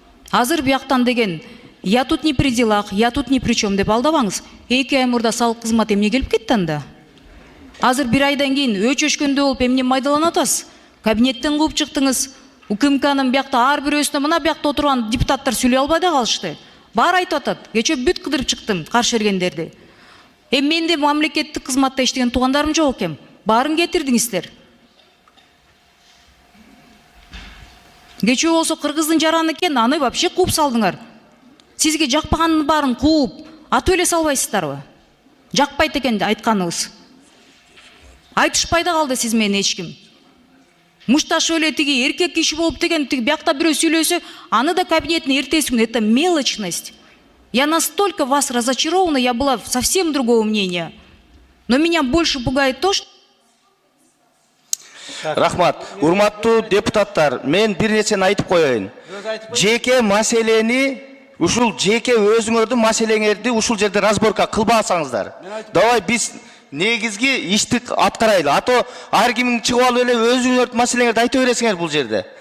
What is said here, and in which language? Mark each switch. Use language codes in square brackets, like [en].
[ky] Азыр бияктан деген [ru] я тут не при делах, я тут ни при чем [ky] деп алдабаңыз. 2 ай мурда салык кызмат эмне келип кетти анда? Азыр 1 айдан кийин өчөшкөндө болуп эмне майдаланып атасыз? Кабинеттен кууп чыктыңыз. УКМКнын биякта ар бирөөсүнө мына биякта отурган депутаттар сүйлөй албай да калышты. Баары айтып атат. Кечээ бүт кыдырып чыктым каршы бергендерди. Менде мамлекеттик кызматта иштеген туугандарым жок экен. Баарын кетирдиңиздер. Кечээ болсо кыргыздын жараны экен, аны вообще кууп салдыңар. Сизге жакпаганын баарын кууп, атып эле салбайсыздарбы? Жакпайт экен айтканыбыз. Айтышпай да калды сиз менен эч ким. Мушташ эле тиги эркек киши болуп деген тиги биякта бирөө сүйлөсө, аны да кабинеттин эртеси күнү. [ru] Это мелочность. Я настолько вас разочарована, я была совсем другого мнения. Но меня больше пугает то, что... [ky] Рахмат. Урматтуу депутаттар, мен бир нерсени айтып коеюн. Жеке маселени, ушул жеке өзүңөрдүн маселеңерди ушул жерде разборка кылбасаңыздар. Давай биз негизги ишти аткарайлы. Ато ар кимиң чыгып алып эле өзүңөрдүн маселеңерди айта бересиңер бул жерде.